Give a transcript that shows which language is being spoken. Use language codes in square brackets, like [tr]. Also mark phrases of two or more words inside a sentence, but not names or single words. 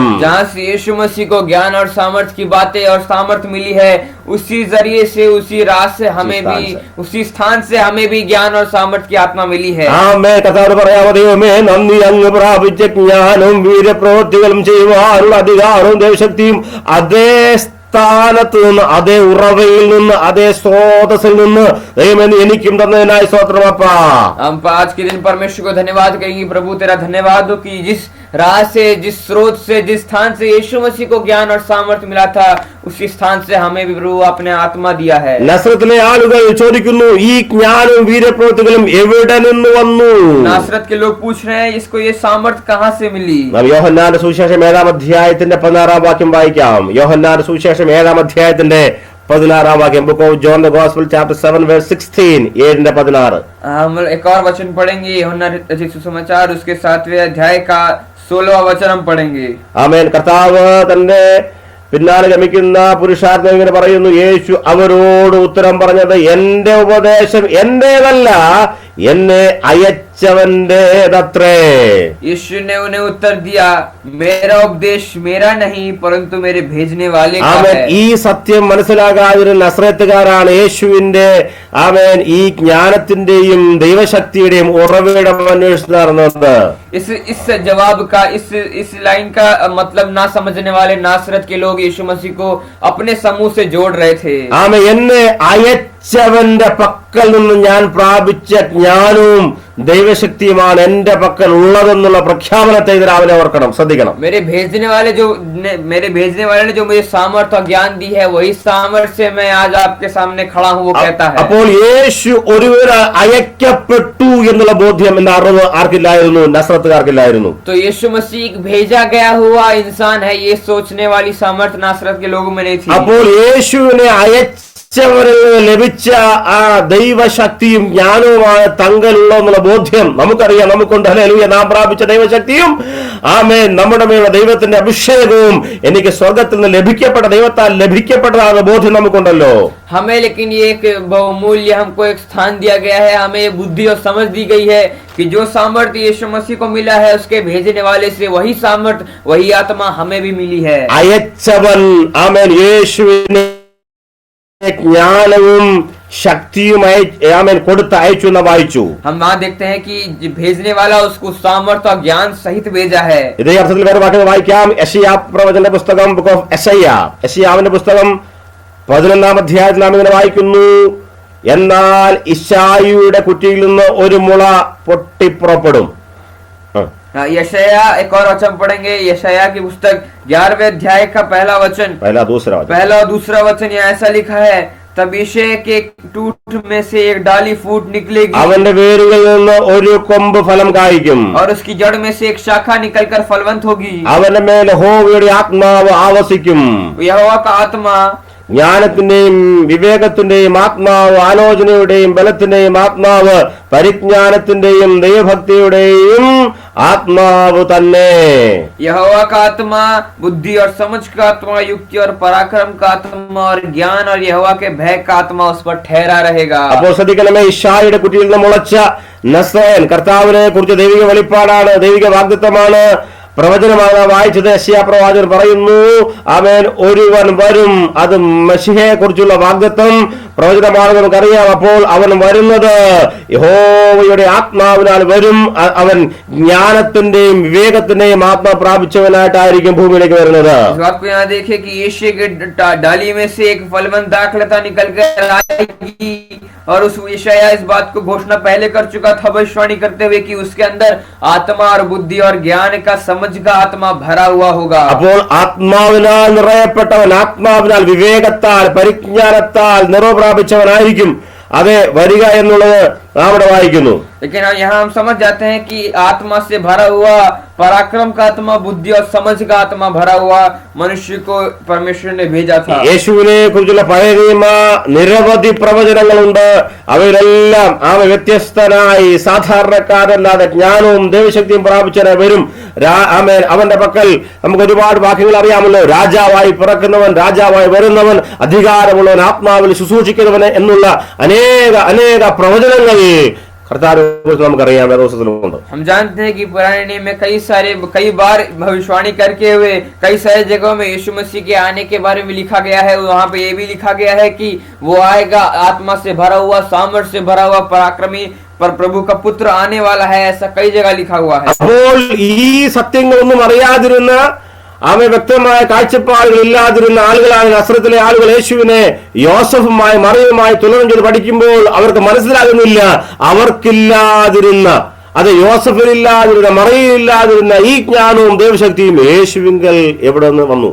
[hi] जहाँ से यीशु मसीह को ज्ञान और सामर्थ्य की बातें और सामर्थ्य मिली है, उसी जरिए से उसी राह से हमें भी उसी स्थान से हमें भी ज्ञान और सामर्थ्य की आत्मा मिली है. [ml] ആമേൻ. കർത്താവ് പറയാമോ, ദൈവമേ നന്ദി, അങ്ങ് പ്രാപിച്ച ജ്ഞാനവും വീര്യപ്രവൃത്തികളും ചെയ്യുവാനുള്ള അധികാരവും ദൈവശക്തിയും അതേ സ്ഥാനത്ത് നിന്ന്, അതേ ഉറവയിൽ നിന്ന്, അതേ സ്രോതസ്സിൽ നിന്ന് ദൈവമേ എനിക്കും തന്നതിനായി സ്തോത്രമപ്പാ. [hi] हम आज के दिन परमेश्वर को धन्यवाद करेंगे. प्रभु तेरा धन्यवाद हो कि जिस राह से, जिस स्रोत से, जिस स्थान से यीशु मसीह को ज्ञान और सामर्थ्य मिला था, उसी स्थान से हमें भी प्रभु अपने आत्मा दिया है. [ml] നസ്രത്തിലെ ആളുകൾ ചോദിക്കുന്നു, ഈ ജ്ഞാനവും വീര്യപ്രവൃത്തികളും എവിടെ നിന്ന് വന്നു? [hi] नासरत के लोग पूछ रहे हैं, इसको ये सामर्थ्य कहाँ से मिली? [ml] നാം യോഹന്നാന്റെ സുവിശേഷം 7-ാം അധ്യായത്തിന്റെ 16-ാം വാക്യം വായിക്കാം. യോഹന്നാന്റെ സുവിശേഷം 7-ാം അധ്യായത്തിന്റെ 16-ാം വാക്യം. [en] book of John the gospel chapter 7 verse 16. 7:16. [hi] हम एक और वचन पढ़ेंगे, यूहन्ना रचित सुसमाचार उसके 7वें अध्याय का 16वां वचन हम पढ़ेंगे. [ml] ആമേൻ. കർത്താവ് തന്റെ പിന്നാലെ ഗമിക്കുന്ന പുരുഷാർത്ഥം ഇങ്ങനെ പറയുന്നു, യേശു അവരോട് ഉത്തരം പറഞ്ഞത്, എന്റെ ഉപദേശം എന്റേതല്ല, എന്നെ അയച്ചവന്റേതത്രേ. [hi] यीशु ने उन्हें उत्तर दिया, मेरा उपदेश मेरा नहीं परंतु मेरे भेजने वाले का [ml] ആമേൻ. [hi] है. [ml] ഈ സത്യം മനസ്സിലാകാതൊരു നസ്രത്തുകാരാണ് യേശുവിന്റെ ആമേൻ ഈ ജ്ഞാനത്തിന്റെയും ദൈവശക്തിയുടെയും ഉറവിടം അന്വേഷിച്ച് നടന്നത്. [hi] इस जवाब का इस लाइन का मतलब ना समझने वाले नासरत के लोग यीशु मसीह को अपने समूह से जोड़ रहे थे. [ml] ആമേൻ. എന്നെ അയച്ചവന്റെ പക്കൽ നിന്ന് ഞാൻ പ്രാപിച്ച ജ്ഞാനവും ദൈവശക്തിയുമാണ് എന്റെ പക്കൽ ഉള്ളതെന്നുള്ള പ്രഖ്യാപനത്തെ ഇത് രാവിലെ ഓർക്കണം, ശ്രദ്ധിക്കണം. [hi] मेरे भेजने वाले ने जो मुझे सामर्थ्य और ज्ञान दी है, वही सामर्थ्य से मैं आज आपके सामने खड़ा हूँ, वो कहता है. [ml] അപ്പോൾ യേശു ഒരുവർ അയക്കപ്പെട്ടു എന്നുള്ള ബോധ്യം എന്ന അറിവ് ആർക്കില്ലായിരുന്നു? നസ്രത്തുകാർക്കില്ലായിരുന്നു. [hi] तो यीशु मसीह एक भेजा गया हुआ इंसान है, ये सोचने वाली सामर्थ्य नासरत के लोगों में नहीं थी. [ml] അപ്പോൾ യേശുവിനെ അയച്ചവരിൽ നിന്ന് ലഭിച്ച ആ ദൈവശക്തിയും ജ്ഞാനവുമാണ് തങ്ങളുള്ളതെന്നുള്ള ബോധ്യം നമുക്കറിയാം, നമുക്കുണ്ട്. ഹല്ലേലൂയ. നാം പ്രാപിച്ച ദൈവശക്തിയും ആമേൻ നമ്മുടെ മേലുള്ള ദൈവത്തിന്റെ അഭിഷേകവും എനിക്ക് സ്വർഗത്തിൽ നിന്ന് ലഭിക്കപ്പെട്ട ദൈവത്താൽ ലഭിക്കപ്പെട്ടതാണെന്ന ബോധ്യം നമുക്കുണ്ടല്ലോ. [hi] हमें लेकिन ये एक बहुमूल्य हमको एक स्थान दिया गया है, हमें ये बुद्धि और समझ दी गई है कि जो सामर्थ्य यीशु मसीह को मिला है, उसके भेजने वाले से वही सामर्थ्य, वही आत्मा हमें भी मिली है. [ml] അയച്ചവൻ ആമേൻ യേശുവിനെ ജ്ഞാനവും ശക്തിയും ആമേൻ കൊടുത്ത് അയച്ചു എന്ന് വായിച്ചു. [hi] हम वहाँ देखते हैं कि भेजने वाला उसको सामर्थ्य और ज्ञान सहित भेजा है. [ml] ഇതേ അർത്ഥത്തിൽ വേറെ വാക്യം വായിക്കാം. യെശയ്യാ പ്രവചനന്റെ പുസ്തകം, [en] book of [ml] യെശയ്യാവിന്റെ പുസ്തകം 11-ാം അധ്യായത്തിൽ നാം ഇങ്ങനെ വായിക്കുന്നു, എന്നാൽ ഇശായിയുടെ കുറ്റിയിൽ നിന്ന് ഒരു മുള പൊട്ടിപ്പുറപ്പെടും. [hi] यशाया एक और वचन पढ़ेंगे. यशाया की पुस्तक 11वें अध्याय का पहला और दूसरा वचन यहाँ ऐसा लिखा है, तब यिशै के टूट में से एक डाली फूट निकलेगी, [ml] അവന്റെ വേരുകളിൽ നിന്ന് ഒരു കൊമ്പ് ഫലം കായ്ക്കും, [hi] और उसकी जड़ में से एक शाखा निकलकर फलवंत होगी. [ml] അവന്റെ മേൽ യഹോവയുടെ ആത്മാവ് ആവസിക്കും. [hi] यहोवा का आत्मा [ml] ജ്ഞാനത്തിന്റെയും വിവേകത്തിന്റെയും ആത്മാവ്, ആലോചനയുടെയും ബലത്തിന്റെയും ആത്മാവ്, പരിജ്ഞാനത്തിന്റെയും ദൈവഭക്തിയുടെയും ആത്മാവ് തന്നെ. [hi] यहोवा का आत्मा बुद्धि और समझ का आत्मा, युक्ति और पराक्रम का आत्मा और ज्ञान और यहोवा के भय का आत्मा उस पर ठहरा रहेगा. [ml] അപ്പോൾ ശ്രദ്ധിക്കണമേ, ഇശായിയുടെ കുറ്റിയിൽ നിന്ന് മുളച്ച നസ്രയൻ കർത്താവിനെ കുറിച്ച് ദൈവിക വെളിപ്പാടാണ്, ദൈവിക വാഗ്ദത്തമാണ്, പ്രവചനമാണ് വായിച്ചത്. യെശയ്യാ പ്രവാചകൻ പറയുന്നു, ആമേൻ, ഒരുവൻ വരും, അത് മശിഹയെ കുറിച്ചുള്ള വാഗ്ദത്തം പ്രവചനമാണ്, നമുക്കറിയാം. അപ്പോൾ അവൻ വരുന്നത് യഹോവയുടെ ആത്മാവിനാൽ വരും. അവൻ ജ്ഞാനത്തിന്റെയും വിവേകത്തിന്റെയും ആത്മാ പ്രാപിച്ചവനായിട്ടായിരിക്കും ഭൂമിയിലേക്ക് വരുന്നത്. [hi] इस बात को यहाँ देखिए कि यीशु के डाली में से एक फलवंत दाखलता निकल कर आएगी, और उस यशायाह इस बात को घोषणा पहले कर चुका था, भविष्यवाणी करते हुए कि उसके अंदर आत्मा और बुद्धि और ज्ञान का समझ का आत्मा भरा हुआ होगा. [ml] അപ്പോൾ ആത്മാവിനാൽ നിറയപ്പെട്ടവൻ, ആത്മാവിനാൽ വിവേകത്താൽ പരിജ്ഞാനത്താൽ നിറവ് പ്രാപിച്ചവനായിരിക്കും അതെ വരിക എന്നുള്ളത് നാം ഇവിടെ വായിക്കുന്നു. [hi] लेकिन यहाँ हम समझ जाते हैं कि आत्मा से भरा हुआ, पराक्रम का आत्मा, बुद्धि और समझ का आत्मा भरा हुआ मनुष्य को परमेश्वर ने भेजा था. [ml] യേശുവിനെ കുറിച്ചുള്ള പഴയ നിയമ നിരവധി പ്രവചനങ്ങളുണ്ട്. അവയിലെല്ലാം അവ വ്യത്യസ്തനായി സാധാരണക്കാരല്ലാതെ ജ്ഞാനവും ദൈവശക്തിയും പ്രാപിച്ചവനായി വരും. ആമേൻ. അവന്റെ പക്കൽ നമുക്ക് ഒരുപാട് വാക്യങ്ങൾ അറിയാമല്ലോ. രാജാവായി പിറക്കുന്നവൻ, രാജാവായി വരുന്നവൻ, അധികാരമുള്ളവൻ, ആത്മാവിൽ ശുശ്രൂഷിക്കുന്നവൻ എന്നുള്ള അനേക അനേക പ്രവചനങ്ങൾ നമുക്കറിയാം, വേദപുസ്തകത്തിലുണ്ട്. [hi] हम जानते हैं कि पुराने नियम में कई बार भविष्यवाणी करके हुए कई सारे जगहों में यीशु मसीह के आने के बारे में लिखा गया है. वहाँ पे ये भी लिखा गया है कि वो आएगा आत्मा से भरा हुआ, सामर्थ्य से भरा हुआ, पराक्रमी, पर प्रभु का पुत्र आने वाला है. ऐसा कई जगह लिखा हुआ है. [ml] അപ്പോൾ ഈ സത്യങ്ങളൊന്നും അറിയാതിരുന്ന ആമേ വ്യക്തമായ കാഴ്ചപ്പാടുകൾ ഇല്ലാതിരുന്ന ആളുകളാണ് നസ്രത്തിലെ ആളുകൾ. യേശുവിനെ യോസഫുമായി മറിയുമായി തുലനം ചെയ്ത് പഠിക്കുമ്പോൾ അവർക്ക് മനസ്സിലാകുന്നില്ല. അവർക്കില്ലാതിരുന്ന, അത് യോസഫിനില്ലാതിരുന്ന, മറിയില്ലാതിരുന്ന ഈ ജ്ഞാനവും ദൈവശക്തിയും യേശുവിങ്കൽ എവിടെ നിന്ന് വന്നു?